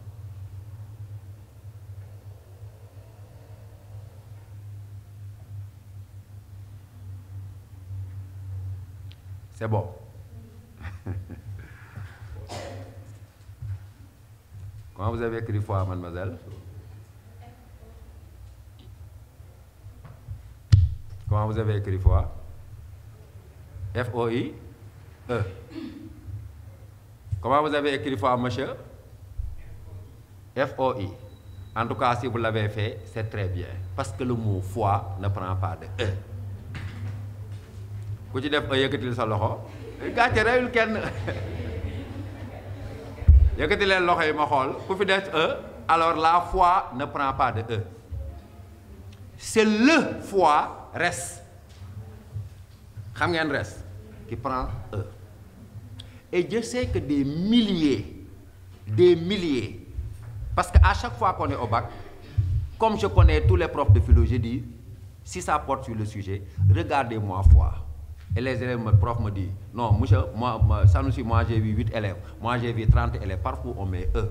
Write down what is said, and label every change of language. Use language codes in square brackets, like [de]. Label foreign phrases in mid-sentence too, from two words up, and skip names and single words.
[fr] C'est bon. Comment vous avez écrit foi, mademoiselle? Comment vous avez écrit foi? F-O-I-E. Comment vous avez écrit foi, monsieur? F-O-I. En tout cas, si vous l'avez fait, c'est très bien. Parce que le mot foi ne prend pas de E. [wo] Ku ci def yëkkatil sa loxo gàcce reyul kenn yëkkati leen loxo yi ma xool ku fi def E [fr] alors la foi ne prend pas de E. C'est le foi reste. [wo] Xam ngeen [fr] reste qui prend E. Et je sais que des milliers, parce qu'à chaque fois qu'on est au bac, comme je connais tous les profs de philo, je dis, si ça porte sur le sujet, regardez-moi foi. Et les élèves, le prof me dit, non, monsieur, moi j'ai vu 8 élèves, moi j'ai vu 30 élèves, parfois on met E.